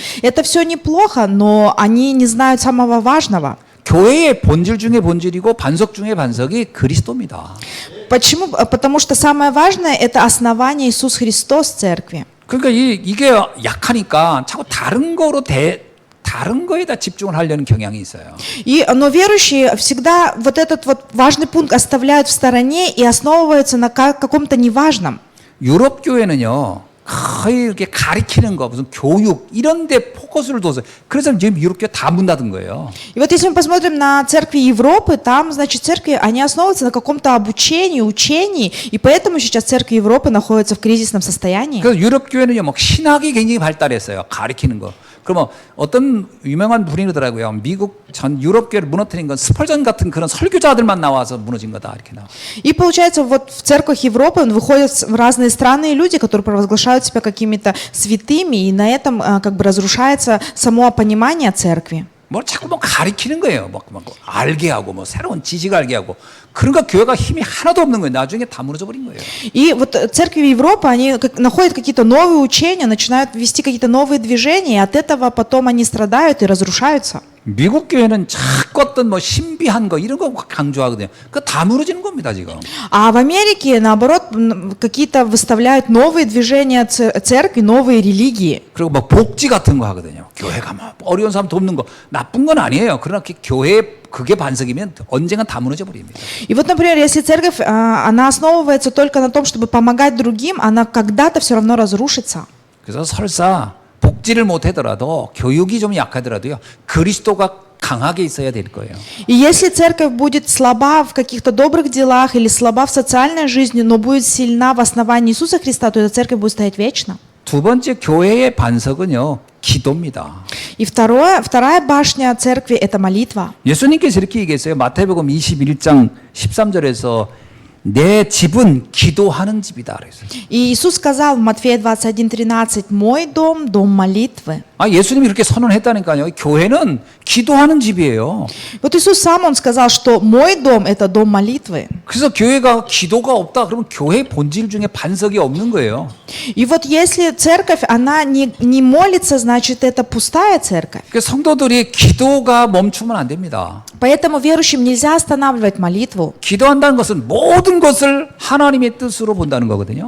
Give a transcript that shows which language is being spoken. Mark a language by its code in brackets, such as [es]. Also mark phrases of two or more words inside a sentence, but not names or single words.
[ru] Это все неплохо, но они не знают самого важного. [ko] 교회의 본질 중에 본질이고 반석 중에 반석이 그리스도입니다. [ru] Почему? Потому что самое важное – это основание Иисус Христос церкви. [ko] 그러니까 이게 약하니까 자꾸 다른 거에다 집중을 하려는 경향이 있어요. [ru] Но верующие всегда вот этот вот важный пункт оставляют в стороне и основываются на каком-то неважном. [ko] 유럽 교회는요. 거의 이렇게 가리키는 거, 무슨 교육 이런 데 포커스를 둬서 그래서 지금 유럽 교회 다 문 닫은 거예요. [ru] И вот если мы посмотрим на церкви Европы, там, значит, церкви, они основываются на каком-то обучении, учении, и поэтому сейчас церкви Европы находятся в кризисном состоянии. [ko] 그래서 유럽 교회는요, 막 신학이 굉장히 발달했어요. 가리키는 거. 그러면 어떤 유명한 분이 그러더라고요. 미국 전 유럽 교회를 무너뜨린 건 스펄전 같은 그런 설교자들만 나와서 무너진 거다 이렇게 나와. [ru] И получается, вот в церквах Европы выходят в разные страны люди, которые провозглашают себя какими-то святыми, и на этом как бы разрушается само понимание церкви. [ko] 뭘 자꾸 뭐 가리키는 거예요. 막 알게 하고 뭐 새로운 지식 알게 하고 그러니까 교회가 힘이 하나도 없는 거예요. 나중에 다 무너져 버린 거예요. [ru] И вот церкви Европы, они находят какие-то новые учения, начинают вести какие-то новые движения, и от этого потом они страдают и разрушаются. [ko] 미국 교회는 자꾸 어떤 뭐 신비한 거 이런 거 강조하거든요. 그거 다 무너지는 겁니다 지금. [ru] А в Америке, наоборот, какие-то выставляют новые движения церкви, новые религии. [ko] 그리고 뭐 복지 같은 거 하거든요. 교회가 뭐 어려운 사람 돕는 거 나쁜 건 아니에요. 그러나 교회 그게 반석이면 언젠간 다 무너져 버립니다. [ru] И вот, например, если церковь, она основывается только на том, чтобы помогать другим, она когда-то все равно разрушится. [ko] 그래서 설사 복지를 못 하더라도 교육이 좀 약하더라도요. 그리스도가 강하게 있어야 될 거예요. [ru] И если церковь будет слаба в каких-то добрых делах или слаба в социальной жизни, но будет сильна в основании Иисуса Христа, то эта церковь будет стоять вечно. [ko] 두 번째 교회의 반석은요. 기도입니다. [ru] И вторая башня церкви – это молитва. [ko] 예수님께서 이렇게 얘기했어요. 마태복음 21장 13절에서 내 집은 기도하는 집이다 그랬어요. [ru] И Иисус сказал в Матфея 21:13: «Мой дом – дом молитвы». [ko] 아, 예수님이 이렇게 선언했다니까요. 교회는 기도하는 집이에요. [ru] Вот Иисус сам, Он сказал, что «мой дом – это дом молитвы». [ko] 그래서 교회가 기도가 없다 그러면 교회 본질 중에 반석이 없는 거예요. [ru] И вот если церковь, она не молится, значит, это пустая церковь. [ko] 그 성도들이 기도가 멈추면 안 됩니다. [ru] Поэтому верующим нельзя останавливать молитву. [ko] 기도한다는 것은 모든 것을 하나님의 뜻으로 본다는 거거든요.